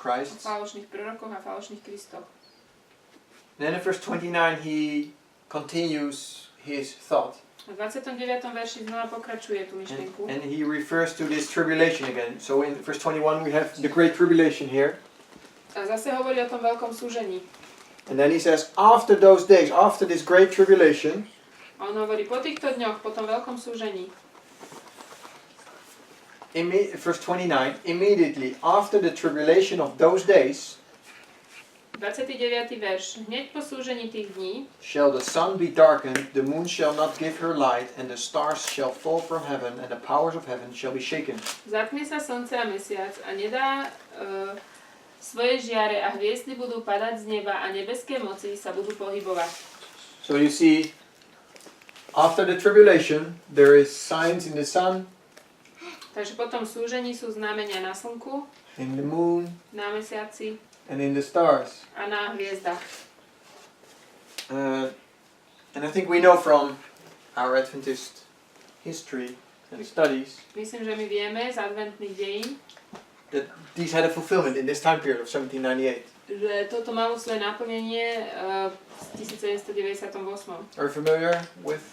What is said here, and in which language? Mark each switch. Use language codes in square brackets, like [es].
[en] Christs. [sk] falošných prorokoch a falošných kristoch. [en] And then in verse 29 he continues his thought. [sk] V 29. verši znova pokračuje tú myšlienku. [en] And he refers to this tribulation again. So in verse 21 we have the great tribulation here. [sk] A zase hovorí o tom veľkom súžení. [en] And then he says, after those days, after this great tribulation, [sk] A on hovorí, po týchto dňoch, po tom veľkom súžení, [en] verse 29, immediately after the tribulation of those days, [sk] 29. verš. Hneď po súžení tých dní [en] shall the sun be darkened, the moon shall not give her light, and the stars shall fall from heaven, and the powers of heaven shall be shaken. [sk] zatmie sa slnce a mesiac a nedá svoje žiare a hviezdy budú padať z neba a nebeské moci sa budú pohybovať. [en] So you see, after the tribulation, there is signs in the sun, [sk] Takže po tom súžení sú znamenia na slnku, [en] in the moon, [sk] na mesiaci [en] and in the stars. [sk] a na hviezdach. [en] And I think we know from our Adventist history and studies [sk] Myslím, že my vieme z adventných dejín, [en] that these had a fulfillment in this time period of 1798. [sk] že toto malo svoje naplnenie v 1798. [en] Are you familiar with that?